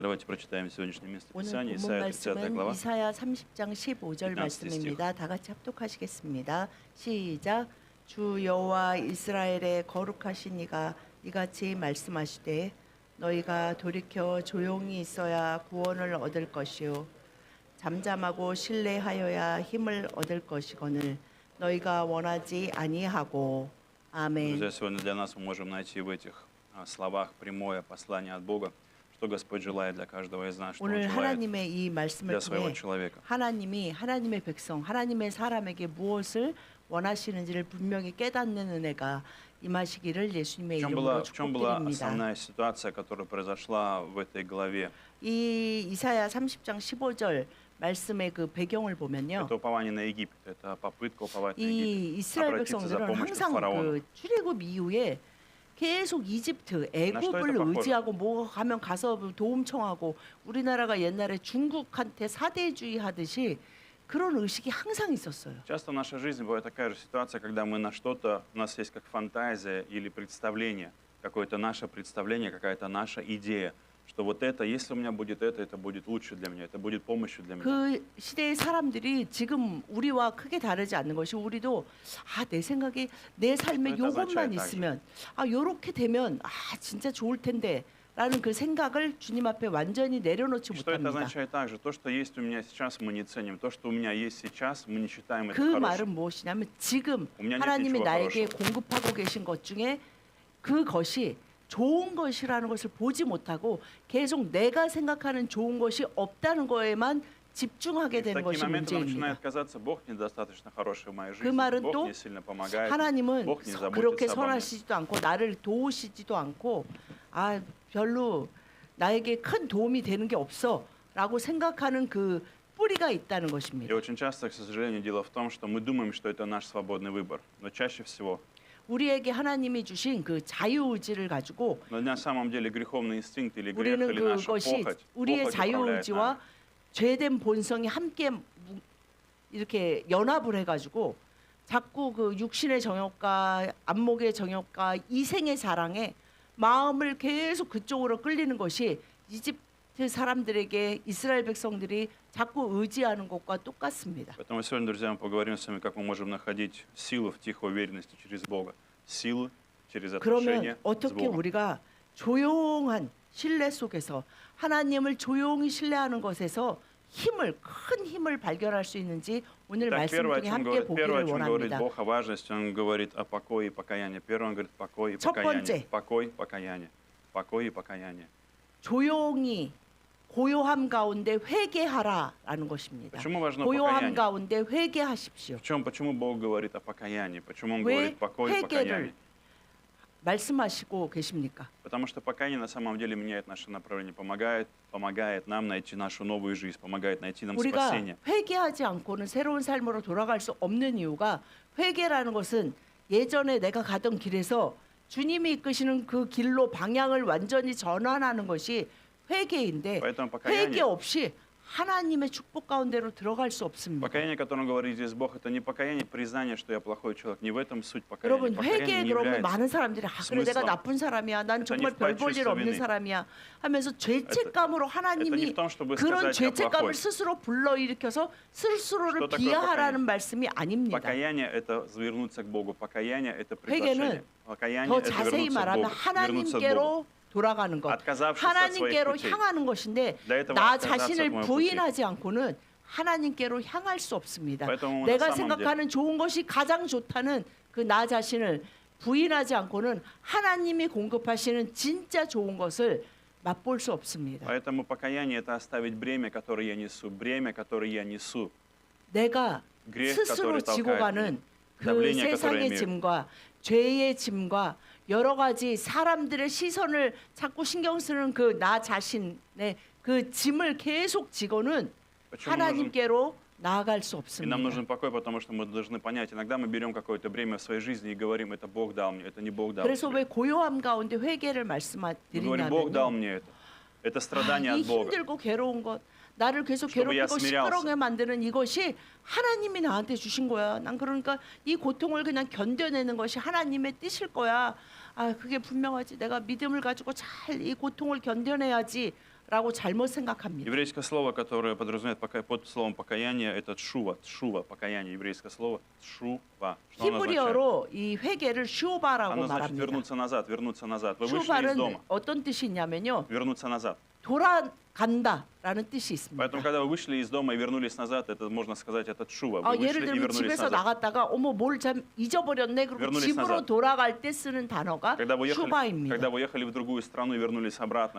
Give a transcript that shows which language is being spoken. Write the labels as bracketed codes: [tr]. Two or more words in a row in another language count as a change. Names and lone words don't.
[ru] Давайте прочитаем сегодняшнее место [ko] 오늘 [ru] Писания, [ko] 본문 [ru] Исайя 30 [ko] 말씀은 [ru] глава. [ko] 이사야 30장 15절 15 말씀입니다. 다 같이 합독하시겠습니다. 시작. 주 여호와 이스라엘의 거룩하신 이가 이같이 말씀하시되 너희가 돌이켜 조용히 있어야 구원을 얻을 것이요 잠잠하고 신뢰하여야 힘을 얻을 것이거늘 너희가 원하지 아니하고. 아멘. [ru] Друзья, сегодня для нас мы можем найти в этих словах прямое послание от Бога, что Господь желает для каждого из нас, что Он [ko] 오늘 [ru] желает [ko] 하나님의 이 말씀을 [ru] для своего [ko] 통해 [ru] человека. [ko] 하나님이 하나님의 백성, 하나님의 사람에게 무엇을 원하시는지를 분명히 깨닫는 은혜가 임하시기를 예수님의 이름으로 [ru] В чем была [ko] 축복드립니다. [ru] основная ситуация, которая произошла в этой главе? [ko] 이 이사야 30장 15절 말씀의 그 배경을 보면요. [ru] Это упование на Египет, это попытка уповать на [ko] 이 [ru] Египет, [ko] 이스라엘 [ru] обратиться за [ko] 백성들은 [ru] помощью к [ko] 항상 [ru] фараону. [ko] 그 출애굽 이후에 계속 이집트, 애굽을 [ru] pохоже? [ko] 의지하고 뭐 가면 가서 도움 청하고 우리나라가 옛날에 중국한테 사대주의 하듯이 그런 의식이 항상 있었어요. [ru] Часто в нашей жизни бывает такая же ситуация, когда мы на что-то, у нас есть как фантазия или представление, какое-то наше представление, какая-то наша идея, что вот это, если у меня будет это будет лучше для меня, это будет помощью для меня. [ko] 그 시대의 사람들이 지금 우리와 크게 다르지 않는 것이 우리도 내 생각에 내 삶에 그러니까 요것만 맞아요, 있으면 요렇게 되면 진짜 좋을 텐데 라는 그 생각을 주님 앞에 완전히 내려놓지 [ru] Что это [ko] 못합니다. [ru] означает также? То, что есть у меня сейчас, мы не ценим. То, что у меня есть сейчас, мы не считаем это [ko] 그 [ru] хорошим. [ko] 말은 무엇이냐면 지금 [ru] У меня нет [ko] 하나님이 [ru] ничего [ko] 나에게 [ru] хорошего. [ko] 공급하고 계신 것 중에 그것이 좋은 것이라는 것을 보지 못하고 계속 내가 생각하는 좋은 것이 없다는 거에만 집중하게 [ru] В [ko] 되는 [ru] такие [ko] 것이 [ru] моменты нам [ko] 문제입니다. [ru] начинает казаться, Бог недостаточно хороший в моей [ko] 그 [ru] жизни, [ko] 말은 [ru] Бог [ko] 또 [ru] не сильно помогает, [ko] 하나님은 [ru] Бог не [ko] 그렇게 [ru] заботится обо мне. [ko] 선하시지도 않고 나를 도우시지도 않고 별로 나에게 큰 도움이 되는 게 없어라고 생각하는 그 뿌리가 있다는 [ru] И [ko] 것입니다. [ru] очень часто, к сожалению, дело в том, что мы думаем, что это наш свободный выбор. Но чаще всего, [ko] 우리에게 하나님이 주신 그 자유의지를 가지고 [ru] но на самом деле греховный инстинкт или грех, [ko] 우리는 [ru] или наша [ko] 그것이 [ru] похоть, [ko] 우리의 [ru] похоть управляет нами. [ko] 자유의지와 죄된 본성이 함께 이렇게 연합을 해가지고 자꾸 그 육신의 정욕과 안목의 정욕과 이생의 사랑에 마음을 계속 그쪽으로 끌리는 것이 이집트 사람들에게 이스라엘 백성들이 자꾸 의지하는 것과 똑같습니다. [ru] Поэтому сегодня, друзья, мы поговорим с вами, как мы можем находить силу в тихой уверенности через Бога. Силу через отношения [ko] 그러면 [ru] с [ko] 어떻게 [ru] Богом. [ko] 우리가 조용한 신뢰 속에서 하나님을 조용히 신뢰하는 것에서 큰 힘을 발견할 수 있는지 오늘 [ru] Так, [ko] 말씀 [ru] первое, о [ko] 중에 [ru] чем [ko] 함께 [ru] говорит, первое, [ko] 보기를 [ru] о чем говорит [ko] 원합니다. [ru] Бог о важности, Он говорит о покое и покаянии. Первое, Он говорит покой и [ko] 첫 [ru] покаяние. [ko] 번째. [ru] Покой, покаяние. Покой и покаяние. [ko] 조용히 고요함 가운데 회개하라라는 것입니다. [ru] Почему важно [ko] 고요함 [ru] покаяние? [ko] 가운데 회개하십시오. [ru] Почему Бог говорит о покаянии? Почему Он [ko] 왜 [ru] говорит покой и покаяние? [ko] 회개를 말씀하시고 계십니까? [ru] Потому что покаяние на самом деле меняет наше направление, помогает нам найти нашу новую жизнь, помогает найти нам [ko] 우리가 [ru] спасение. [ko] 회개하지 않고는 새로운 삶으로 돌아갈 수 없는 이유가 회개라는 것은 예전에 내가 가던 길에서 주님이 이끄시는 그 길로 방향을 완전히 전환하는 것이 회개인데 [ru] Поэтому [ko] 회개 [ru] покаяние, [ko] 없이 하나님의 축복 가운데로 들어갈 수 없습니다. [ru] покаяние, о котором говорит здесь Бог, это не покаяние, признание, что я плохой человек. Не в этом суть покаяния. [ko] 여러분 [ru] Покаяние [ko] 회개 [ru] не [ko] 그러면 [ru] является [ko] 많은 사람들이 그래 내가 [ru] смыслом. [ko] 나쁜 사람이야 난 [ru] Это [ko] 정말 [ru] не в [ko] 별 볼 일 [ru] чувство [ko] 없는 [ru] вины. [ko] 사람이야 하면서 죄책감으로 [ru] Это не [ko] 하나님이 [ru] в том, чтобы [ko] 그런 [ru] сказать я [ko] 죄책감을 [ru] плохой. [ko] 스스로 불러일으켜서 스스로를 [ru] Что такое [ko] 비하하라는 말씀이 아닙니다. [ru] Покаяние – это вернуться к Богу. Покаяние – это [ko] 회개는 [ru] приглашение. Покаяние [ko] 더 [ru] – это [ko] 자세히 [ru] вернуться к [ko] 말하면 [ru] Богу. Вернуться к Богу. [ko] 하나님께로 돌아가는 것, [ru] отказавшись от своих [ko] 하나님께로 [ru] путей. [ko] 향하는 것인데 [ru] Для этого [ko] 나 [ru] отказаться [ko] 자신을 [ru] от моего [ko] 부인하지 않고는 하나님께로 향할 수 없습니다. [ru] поэтому [ko] 내가 [ru] на самом [ko] 생각하는 좋은 것이 가장 좋다는 그 나 자신을 부인하지 않고는 하나님이 공급하시는 진짜 좋은 것을 맛볼 수 없습니다. [ru] Поэтому покаяние – это оставить бремя, которое я несу. Бремя, которое я несу. [ko] 내가 [ru] Грех, [ko] 스스로 [ru] который [ko] 지고 [ru] толкает [ko] 가는 [ru] меня. [ko] 그 [ru] Давление, которое [ko] 세상의 [ru] имею. [ko] 짐과 죄의 짐과 여러 가지 사람들의 시선을 자꾸 신경 쓰는 그 나 자신의 그 짐을 계속 지고는 [ru] Почему нужен [ko] 하나님께로 나아갈 수 [ru] И нам [ko] 없습니다. [ru] нужен покой, потому что мы должны понять, иногда мы берем какое-то бремя в своей жизни и говорим, это Бог дал мне, это не Бог дал [ko] 그래서 [ru] мне. [ko] 왜 고요함 가운데 회개를 [ru] Мы говорим, Бог дал [ko] 말씀드리냐면요. [ru] мне это. Это страдание [ko] 이 [ru] от Бога. [ko] 힘들고 괴로운 것, 나를 계속 [ru] чтобы я [ko] 괴롭히고 [ru] смирялся. [ko] 시끄러게 만드는 이것이 하나님이 나한테 주신 거야. 난 그러니까 이 고통을 그냥 견뎌내는 것이 하나님의 뜻일 거야. 그게 분명하지. 내가 믿음을 가지고 잘 이 고통을 견뎌내야지. 라고 잘못 생각합니다. [ru] Еврейское слово, которое подразумевает под словом покаяние, это тшува, тшува, покаяние, еврейское слово тшува. Что оно означает? [ko] 히브리어로 이 회개를 슈바라고 [ru] Оно значит [ko] 말합니다. [ru] вернуться назад, вернуться назад. Вы вышли из [ko] 슈바는 [ru] дома, [ko] 어떤 뜻이 있냐면요. [ru] вернуться назад. [ko] 돌아간다라는 뜻이 있습니다. [ru] Поэтому, когда вы вышли из дома и вернулись назад, это можно сказать, это тшува. Вы [ko] 예를 [ru] вышли и [ko] 들면 [ru] вернулись [ko] 집에서 [ru] назад. [ko] 나갔다가 어머 뭘 참 잊어버렸네 그리고 [ru] Вернулись [ko] 집으로 [ru] назад. [ko] 돌아갈 때 쓰는 단어가 [ru] Когда вы [ko] 슈바입니다. [ru] ехали в другую страну и вернулись обратно,